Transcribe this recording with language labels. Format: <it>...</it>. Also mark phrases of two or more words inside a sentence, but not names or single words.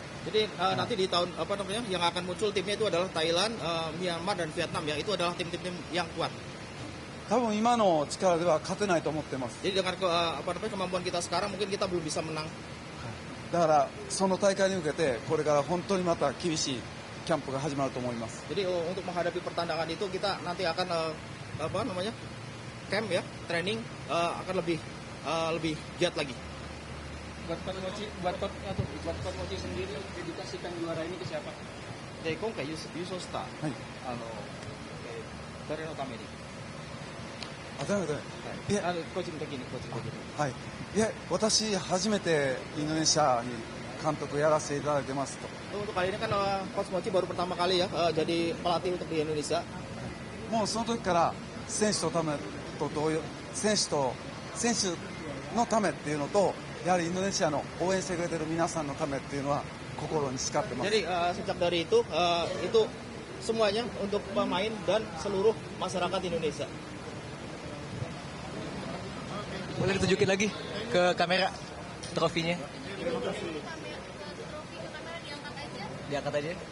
<id>Jadi nanti di tahun yang akan muncul timnya itu adalah Thailand, Myanmar dan Vietnam ya. Itu adalah tim-tim yang kuat.</id> <ja>多分今の力では勝てないと思ってます。</ja> <id>Jadi dengan kemampuan kita sekarang mungkin kita belum bisa menang.</id> <ja>だからその大会に向けてこれから本当にまた厳しいキャンプが始まると思います。</ja> <id>Jadi untuk menghadapi pertandingan itu kita nanti akan camp ya, training akan lebih giat lagi. Buat Coach Mochi sendiri dedikasikan juara ini ke siapa?</id> <ja>で今回優勝したはい。誰のために。ダメ。いえ、個人的に。はい。いえ、私初めてインドネシアに監督やらせていただいてますと。</ja> <id>Untuk kali ini kan Coach Mochi baru pertama kali ya jadi pelatih untuk di Indonesia.</id> <ja>もうその時から選手のためっていうのと、やはりインドネシアの応援してくれてる皆さんのためっていうのは心に誓ってます。</ja> <id>Jadi sejak dari itu semuanya untuk pemain dan seluruh masyarakat Indonesia. Boleh ditunjukin lagi ke kamera trofinya? Diangkat aja.</id>